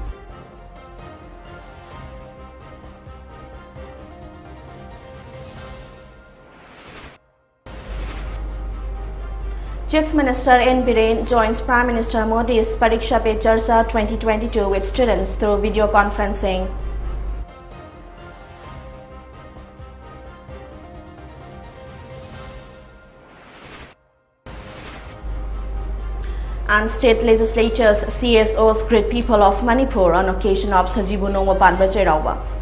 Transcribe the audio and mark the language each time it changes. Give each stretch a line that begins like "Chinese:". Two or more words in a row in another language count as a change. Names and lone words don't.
English: Chief Minister N. Biren joins Prime Minister Modi's Pariksha Pe Charcha 2022 with students through video conferencing. And state legislatures CSOs greet people of Manipur on occasion of Sajibu Nongma Panba Jairauba.